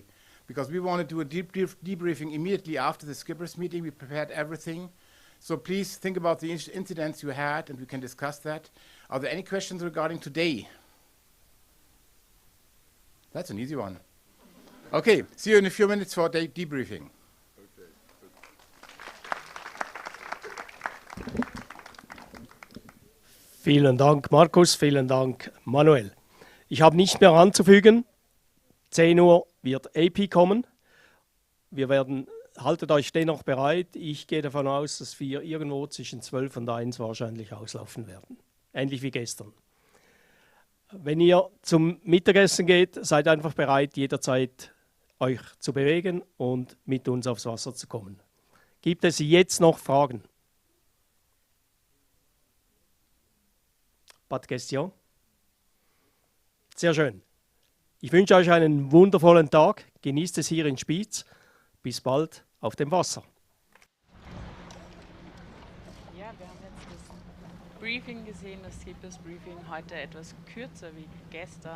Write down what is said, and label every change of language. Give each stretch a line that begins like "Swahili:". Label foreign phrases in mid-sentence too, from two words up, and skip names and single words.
English: Because we want to do a debriefing immediately after the skippers meeting. We prepared everything. So please think about the incidents you had and we can discuss that. Are there any questions regarding today? That's an easy one. Okay, see you in a few minutes for the debriefing.
German: Vielen Dank, Markus, vielen Dank, Manuel. Ich habe nicht mehr anzufügen. 10 Uhr wird AP kommen. Haltet euch dennoch bereit. Ich gehe davon aus, dass wir irgendwo zwischen 12 und 1 wahrscheinlich auslaufen werden. Ähnlich wie gestern. Wenn ihr zum Mittagessen geht, seid einfach bereit, jederzeit euch zu bewegen und mit uns aufs Wasser zu kommen. Gibt es jetzt noch Fragen?
French: Pas de question?
German: Sehr schön. Ich wünsche euch einen wundervollen Tag. Genießt es hier in Spiez. Bis bald auf dem Wasser. Ja, wir haben jetzt das Briefing gesehen, das Skippers-Briefing heute etwas kürzer wie gestern.